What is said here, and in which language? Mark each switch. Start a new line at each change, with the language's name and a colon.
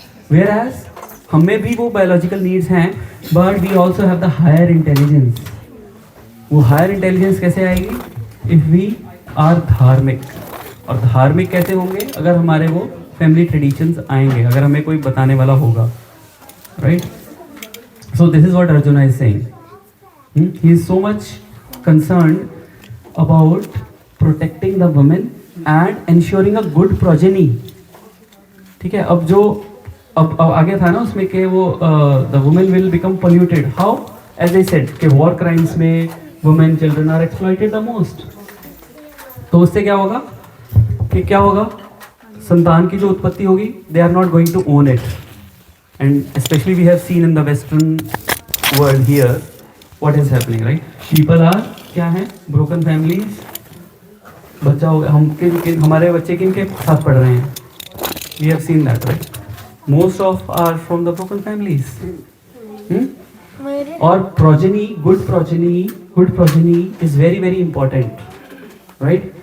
English: whereas
Hindi: हमें भी वो
English: Biological needs हैं, but we also have the higher intelligence. वो higher intelligence
Hindi: कैसे आएगी?
English: If we are धार्मिक.
Hindi: और धार्मिक कैसे होंगे? अगर हमारे वो फैमिली ट्रेडिशंस आएंगे, अगर हमें कोई बताने वाला होगा, right.
English: So this is what Arjuna is saying. He is so much concerned about protecting the women and ensuring a good progeny.
Hindi: ठीक है, अब आगे था ना उसमें कि वो
English: the women will become polluted. How? As I said कि war crimes में women children are exploited the most.
Hindi: तो उससे क्या होगा कि क्या होगा, संतान की जो उत्पत्ति होगी,
English: they are not going to own it. And especially we have seen in the Western world here what is happening, right? People are
Hindi: क्या है,
English: broken families.
Hindi: बच्चा हो गया, हमारे बच्चे किन के साथ पढ़ रहे हैं?
English: We have seen that, right? Most of are from the broken families.
Hindi: और progeny,
English: good progeny is very very important,
Hindi: right?